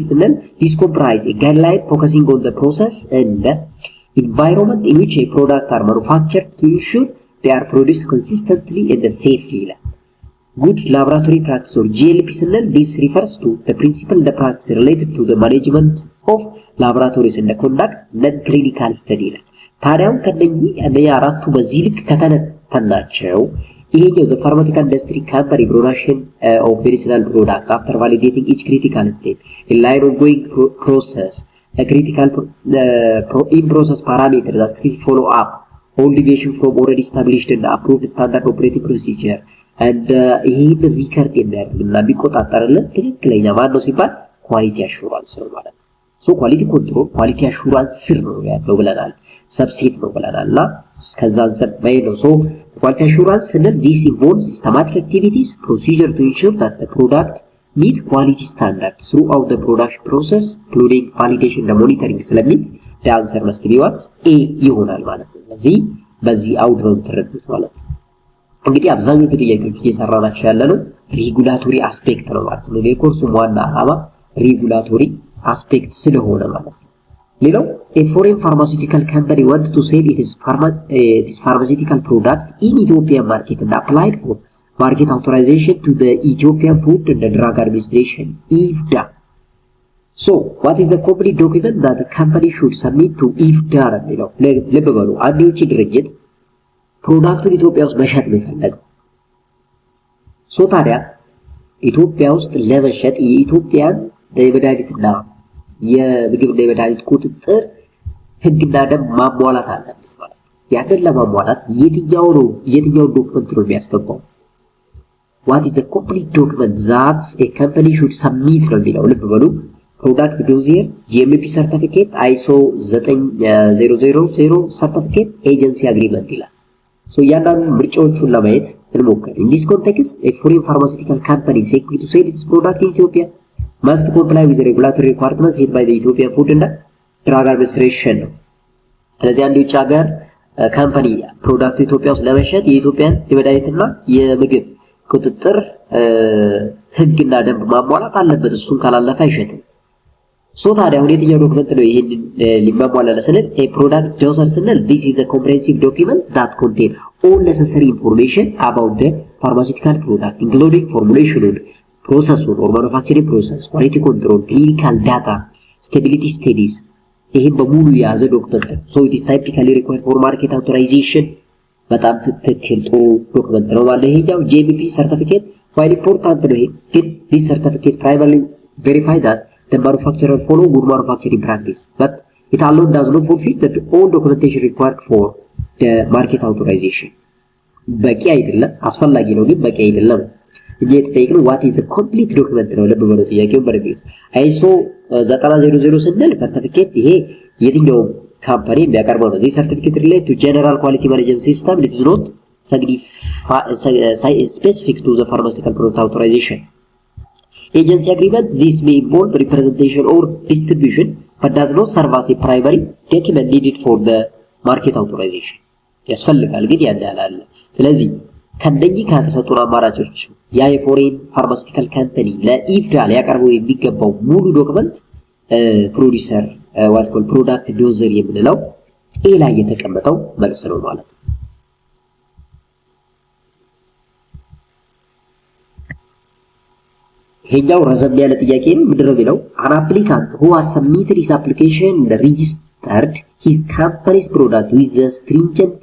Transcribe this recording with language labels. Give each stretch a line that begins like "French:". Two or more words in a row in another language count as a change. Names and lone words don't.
English: and this comprise a guideline focusing on the process and the environment in which a product are manufactured to ensure they are produced consistently and safely good laboratory practice or GLP this refers to the principle the practice related to the management of laboratories and the conduct non-clinical study
Amharic: ታዲያው ከነኚህ አራቱ በዚህ ልክ ከተነተናቸው ይሄኛው
English: the pharmaceutical industry company production of medicinal product after validating each critical step in line ongoing process a critical in process parameter that follow up all deviation from already established and approved standard operating procedure and
Amharic: ይሄን ሪከርድ የሚያደርግና ቢቆጣጠርልን ትክክለኛ ማን ነው ሲባል ኳሊቲ አሹራንስ ነው ማለት ነው። ሶ ኳሊቲ ኮንትሮል ኳሊቲ አሹራንስ ስር ነው ያለው ብለናል፣ ሰብሴት ነው ብለናልና ከዛ አንፃር ነው። ሶ ኳሊቲ አሹራንስ ስንል
English: this involves systematic activities procedure to ensure that the product meet quality standards throughout the production process including validation and monitoring ስለሚል the answer must be what a
Amharic: ይሆናል ማለት ነው። ስለዚህ በዚህ አውድ ነው ተረዱት ማለት ነው። እንግዲህ አብዛኞቹ ጥያቄዎች እየሰራናቸው ያለነው
English: regulatory aspect
Amharic: ነው ማለት ነው። የኮርሱ ዋና ዓላማ
English: regulatory aspect
Amharic: ስለሆነ ማለት ነው። ሌላው
English: a foreign pharmaceutical company want to sell its pharmaceutical product in Ethiopian market and applied for market authorization to the Ethiopian Food and Drug Administration IFDA. So what is the complete document that the company should submit to IFDA?
Amharic: ልብ በሉ አንድ የውጭ ድርጅት ፕሮዳክቱን ኢትዮጵያ ውስጥ መሸጥ የሚፈልገው ሶ ታዲያ ኢትዮጵያ ውስጥ ለመሸጥ የኢትዮጵያን የመድኃኒትና የምግብና የመድኃኒት ቁጥጥር ህግና ደንብ ማሟላት አለበት ማለት ነው። ያንን ለማሟላት የትኛው ዶክመንት ነው የሚያስገባው?
English: what is the complete document that a company should submit
Amharic: ነው የሚለው ልብ በሉ
English: product dossier GMP certificate
Amharic: ISO 9000 ሰርቲፊኬት
English: agency agreement
Amharic: ይላል። ሶ ያንዳንዱ ምርጫዎቹን ለማየት እንሞክር።
English: in this context a foreign pharmaceutical company seeking to sell its product in Ethiopia must comply with the regulatory requirements set by
Amharic: the Ethiopian Food and Drug Administration ነው። ስለዚህ አንድ የውጭ ሀገር ካምፓኒ ፕሮዳክት ኢትዮጵያ ውስጥ ለመሸጥ የኢትዮጵያን የመድኃኒትና የምግብ ቁጥጥር ህግና ደንብ ማሟላት አለበት። እሱን ካላለፈ አይሸጥም። ሶ ታዲያ አሁን የትኛው ዶክመንት ነው ይሄንን ሊሟላ ስንል
English: a product dossier ስንል this is a comprehensive document that contain all necessary information about the pharmaceutical product including formulation, process or manufacturing process, quality control, clinical data, stability studies.
Amharic: ይሄን በሙሉ የያዘ ዶክመንት ነው።
English: so it is typically required for market authorization.
Amharic: በጣም ትክክል ጥሩ ዶክመንት ነው ማለት ይሄኛው
English: GMP certificate while important
Amharic: ነው። ይሄ ግን
English: this certificate primarily verify that the manufacturer follow good manufacturing practice but it alone does not fulfill the all documentation required for the market authorization.
Amharic: በቂ አይደለም፣ አስፈላጊ ነው ግን በቂ አይደለም። እየተጠየቅነው
English: what is the complete document
Amharic: ነው። ልብ በሉ ጥያቄውን በደንብ ISO 9000 ስንል ሰርቲፊኬት ይሄ የትኛው ካምፓኒ የሚያቀርበው ነው።
English: this certificate relate to general quality management system. It is not specific to the pharmaceutical product authorization. Agency agreement this may involve representation or distribution but does not serve as a primary document needed for the market authorization.
Amharic: ያስፈልጋል ግን ያን ያላል። ስለዚህ ከነኚህ ከተሰጡን አማራጮች ያ የፎሬን ፋርማሲውቲካል ካምፓኒ ለኢፍዳ ሊያቀርበው የሚገባው ሙሉ ዶክመንት ፕሮዲዩሰር
English: what called product dossier
Amharic: የምንለው ኤ ላይ የተቀመጠው መልስ ነው ማለት ነው። ይሄኛው ረዘም ያለ ጥያቄ ነው። ምንድነው የሚለው
English: an applicant who has submitted his application and registered his company's product with the stringent